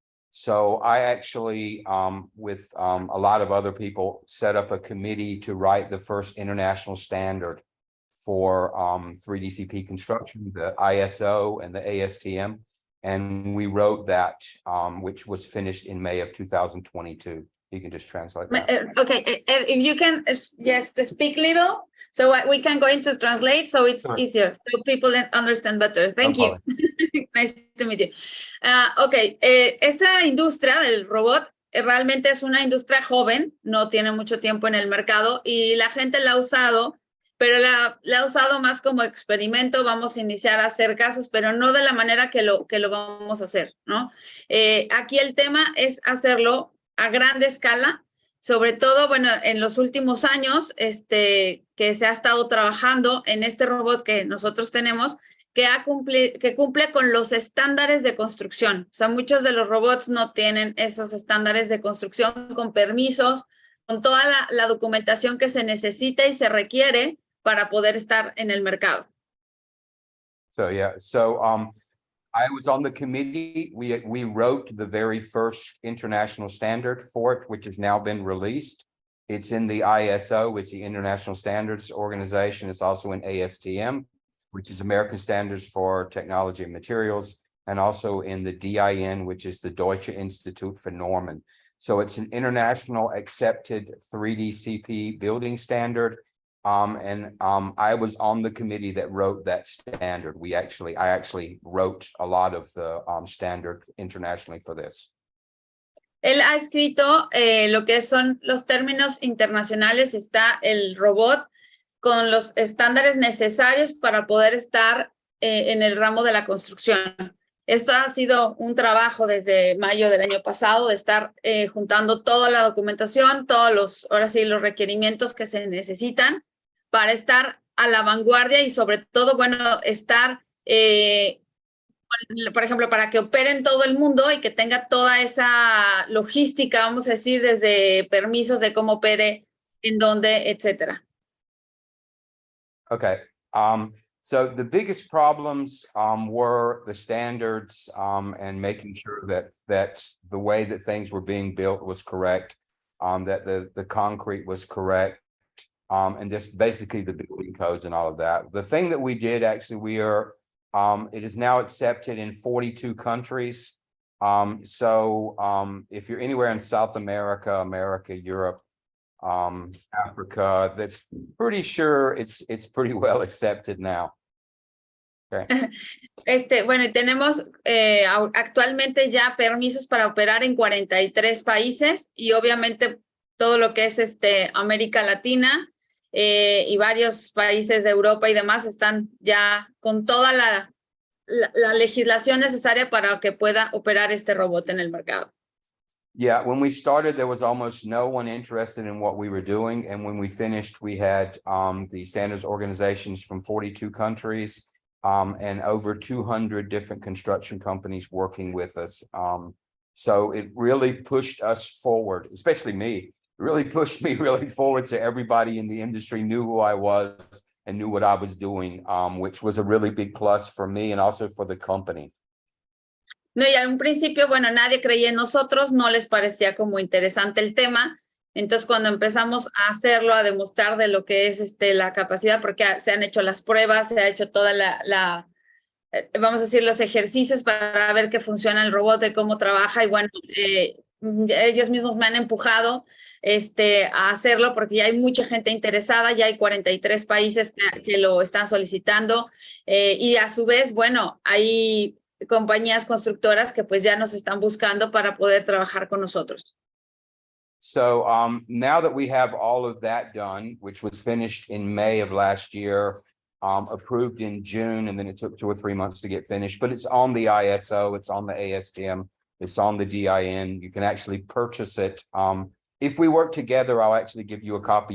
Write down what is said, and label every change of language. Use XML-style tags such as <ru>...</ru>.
<en>So I actually, with a lot of other people, set up a committee to write the first international standard for 3DCP construction, the ISO and the ASTM. And we wrote that, which was finished in May of 2022. You can just translate that. Okay, if you can just speak little, so we can go into translate, so it's easier, so people understand better. Thank you. Nice to meet you.</en> <es>Okay, esta industria del robot realmente es una industria joven, no tiene mucho tiempo en el mercado y la gente la ha usado, pero la ha usado más como experimento. Vamos a iniciar a hacer casos, pero no de la manera que lo vamos a hacer, ¿no? Aquí el tema es hacerlo a grande escala, sobre todo, bueno, en los últimos años, que se ha estado trabajando en este robot que nosotros tenemos, que cumple con los estándares de construcción. O sea, muchos de los robots no tienen esos estándares de construcción con permisos, con toda la documentación que se necesita y se requiere para poder estar en el mercado.</es> <en>So, yeah, so I was on the committee. We wrote the very first international standard for it, which has now been released. It's in the ISO, it's the International Standards Organization. It's also in ASTM, which is American Standards for Technology and Materials, and also in the DIN, which is the Deutsche Institut für Normen. So it's an international accepted 3DCP building standard. I was on the committee that wrote that standard. I actually wrote a lot of the standard internationally for this.</en> <es>Él ha escrito lo que son los términos internacionales. Está el robot con los estándares necesarios para poder estar en el ramo de la construcción. Esto ha sido un trabajo desde mayo del año pasado de estar juntando toda la documentación, ahora sí, los requerimientos que se necesitan para estar a la vanguardia y sobre todo, bueno, estar, por ejemplo, para que opere en todo el mundo y que tenga toda esa logística, vamos a decir, desde permisos de cómo opere, en dónde, etcétera.</es> <en>Okay. So the biggest problems were the standards and making sure that the way that things were being built was correct, that the concrete was correct, and just basically the building codes and all of that. The thing that we did, actually, it is now accepted in 42 countries. So if you're anywhere in South America, Europe, Africa, that's pretty sure it's pretty well accepted now. Okay.</en> <es>Bueno, tenemos actualmente ya permisos para operar en 43 países y obviamente todo lo que es América Latina y varios países de Europa y demás están ya con toda la legislación necesaria para que pueda operar este robot en el mercado.</es> <en>Yeah, when we started, there was almost no one interested in what we were doing. And when we finished, we had the standards organizations from 42 countries and over 200 different construction companies working with us. So it really pushed us forward, especially me. It really pushed me really forward, so everybody in the industry knew who I was and knew what I was doing, which was a really big plus for me and also for the company.</en> <es>No, y al principio, bueno, nadie creía en nosotros, no les parecía como interesante el tema. Entonces, cuando empezamos a hacerlo, a demostrar de lo que es la capacidad, porque se han hecho las pruebas, se ha hecho toda vamos a decir, los ejercicios para ver qué funciona el robot, de cómo trabaja, y bueno, ellos mismos me han empujado a hacerlo porque ya hay mucha gente interesada, ya hay 43 países que lo están solicitando y a su vez, bueno, hay compañías constructoras que pues ya nos están buscando para poder trabajar con nosotros.</es> <en>So now that we have all of that done, which was finished in May of last year, approved in June, and then it took 2 or 3 months to get finished, but it's on the ISO, it's on the ASTM, it's on the DIN. You can actually purchase it. If we work together, I'll actually give you a copy.</en>